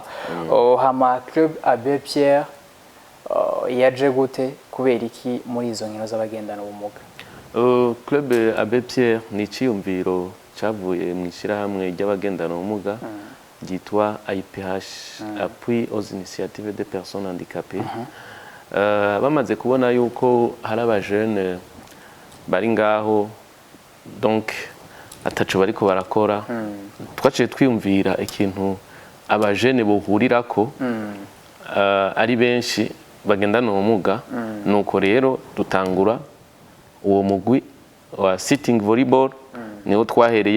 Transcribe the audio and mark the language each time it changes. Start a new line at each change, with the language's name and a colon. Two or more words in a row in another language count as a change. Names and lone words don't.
Rundi: Hama Club Abbé Pierre yaje gute kubera iki muri izo nkino z'abagendana ubumuga? Club Abbé Pierre ni ciyumviro cyavuye mu ishirahamwe ry'abagendana ubumuga ryitwa IPH
French: Appui aux initiatives des personnes handicapées.
Rundi: Bamaze kubona yuko hari abajene bari ngaho donc ataco bariko barakora twaciye twiyumvira ikintu abajene bohurirako ari benshi bagendana ubumuga nuko rero dutangura uwo mugwi wa
English: sitting volleyball
Rundi: niho twahereye